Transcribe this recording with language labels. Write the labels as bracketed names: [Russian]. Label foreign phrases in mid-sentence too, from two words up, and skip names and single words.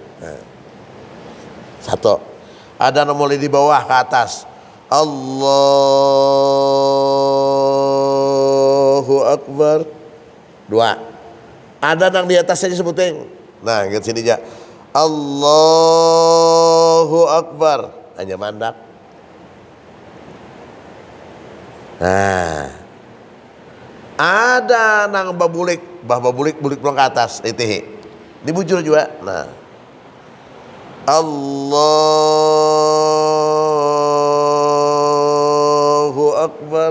[Indonesian] Satu. Ada mulai di bawah ke atas. [Arabic] الله أكبر. [Indonesian] Dua. Ada yang di atasnya disebutin. Nah, lihat sini aja. [Arabic] الله أكبر. [Banjar] Hanya mandak. [Indonesian] Nah. [Banjar] Ada nang babulik pulang ke atas itu. Dibujur juga. Nah. [Arabic] الله أكبر.